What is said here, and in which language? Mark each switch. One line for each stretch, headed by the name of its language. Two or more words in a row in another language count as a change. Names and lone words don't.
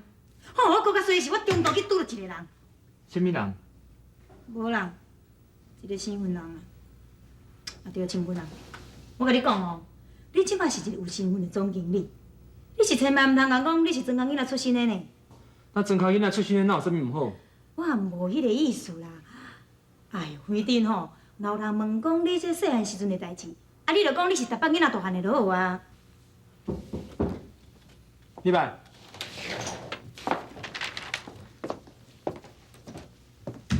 Min Nan Chinese: 吼，我搁较衰是我中途去拄着一个人。什么人？无人，一个身份人啊，啊对，身份人。我甲你讲哦，你即摆是一个有身份的总经理，你是千万毋通讲你是庄工囡仔出身的呢。那庄脚囡仔出身的，哪有啥物唔好？我也无迄个意思啦。哎呦，反正吼，老人问讲你这细汉时阵的代志，啊，你就讲你是台北囡仔大汉的就好啊。你捌？